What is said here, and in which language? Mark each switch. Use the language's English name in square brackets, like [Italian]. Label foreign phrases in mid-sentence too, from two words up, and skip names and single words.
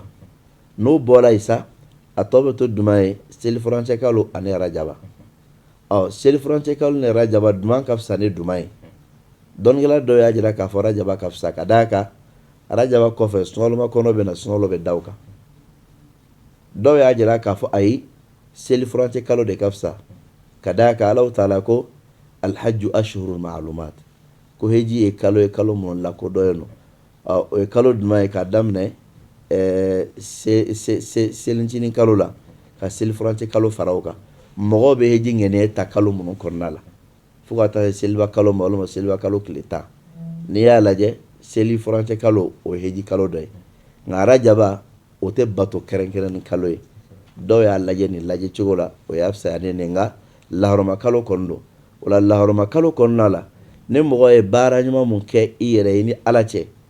[Bambara] n'o bɔra yen sa a tɔ bɛ to duman ye selifurancɛ kalo ani rajaba selifurancɛ kalo ni rajaba duman ka fisa ni duman ye dɔnnikɛla dɔw y'a jira k'a fɔ rajaba ka fisa ka d'a kan rajaba kɔfɛ sunkaloma kɔnɔ bɛ na sunkalo bɛ da o kan dɔw y'a jira k'a fɔ ayi selifurancɛ kalo de ka fisa ka d'a kan ala ta'ala ko [Arabic] الحج أشهر معلومات [Bambara] ko heji ye kalo minnu lakodɔnnen don o ye kalo duman ye k'a daminɛ selincinin kalo la ka selifurancɛ kalo fara o kan mɔgɔw bɛ heji ŋɛniɲɛ ta kalo minnu kɔnɔna la fo ka taa seliba kalo ma walima seliba kalo tile 10 n'i y'a lajɛ selifurancɛ kalo o ye heji kalo dɔ ye nka rajaba o tɛ bato kɛrɛnkɛrɛnni kalo ye dɔw y'a lajɛ nin lajɛ cogo la o y'a fisaya ne nka laharama kalo kɔni don o la laharama kalo kɔnɔna la ni mɔgɔ ye baara ɲuman mun kɛ i yɛrɛ ye ni ala cɛ